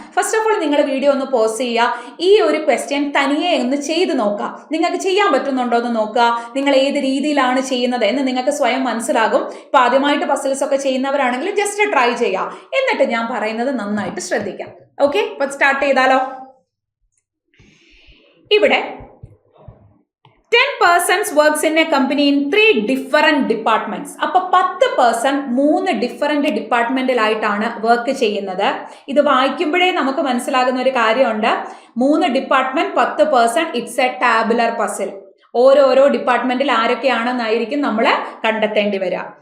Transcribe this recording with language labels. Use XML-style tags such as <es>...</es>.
<ml>First of all നിങ്ങൾ video ഒന്ന് pose ചെയ്യുക. ഈ ഒരു ക്വസ്റ്റ്യൻ തനിയെ ഒന്ന് ചെയ്ത് നോക്കുക. നിങ്ങൾക്ക് ചെയ്യാൻ പറ്റുന്നുണ്ടോ എന്ന് നോക്കുക. നിങ്ങൾ ഏത് രീതിയിലാണ് ചെയ്യുന്നത് എന്ന് നിങ്ങൾക്ക് സ്വയം മനസ്സിലാകും. ഇപ്പൊ ആദ്യമായിട്ട് പസിൽസ് ഒക്കെ ചെയ്യുന്നവരാണെങ്കിൽ ജസ്റ്റ് ട്രൈ ചെയ്യാം, എന്നിട്ട് ഞാൻ പറയുന്നത് നന്നായിട്ട് ശ്രദ്ധിക്കാം. ഓക്കെ, ഇപ്പൊ സ്റ്റാർട്ട് ചെയ്താലോ. ഇവിടെ</ml> <en>10 persons works in a company in 3 different departments.</en> <ml>അപ്പൊ 10 person 3 ഡിഫറെന്റ് ഡിപ്പാർട്ട്മെന്റിലായിട്ടാണ് വർക്ക് ചെയ്യുന്നത്. ഇത് വായിക്കുമ്പോഴേ നമുക്ക് മനസ്സിലാകുന്ന ഒരു കാര്യമുണ്ട്. 3 department 10 person,</ml> <en>It's a tabular puzzle.</en> <ml>ഓരോരോ ഡിപ്പാർട്ട്മെന്റിൽ ആരൊക്കെയാണെന്നായിരിക്കും നമ്മൾ കണ്ടെത്തേണ്ടി വരിക.</ml>